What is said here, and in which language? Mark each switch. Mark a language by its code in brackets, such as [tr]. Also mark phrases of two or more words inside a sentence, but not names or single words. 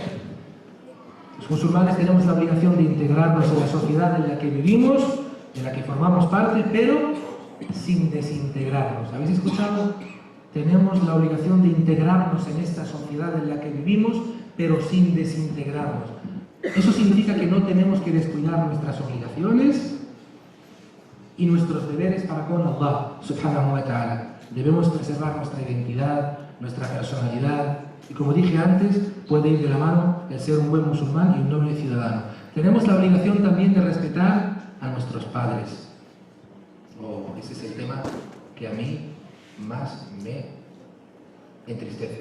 [es] Los musulmanes tenemos la obligación de integrarnos en la sociedad en la que vivimos, de la que formamos parte, pero sin desintegrarnos. ¿Habéis escuchado? Tenemos la obligación de integrarnos en esta sociedad en la que vivimos, pero sin desintegrarnos. Eso significa que no tenemos que descuidar nuestras obligaciones y nuestros deberes para con [ar] الله سبحانه وتعالى. [es] Debemos preservar nuestra identidad, nuestra personalidad, y como dije antes, puede ir de la mano el ser un buen musulmán y un noble ciudadano. Tenemos la obligación también de respetar a nuestros padres. Ese es el tema que a mí más me entristece.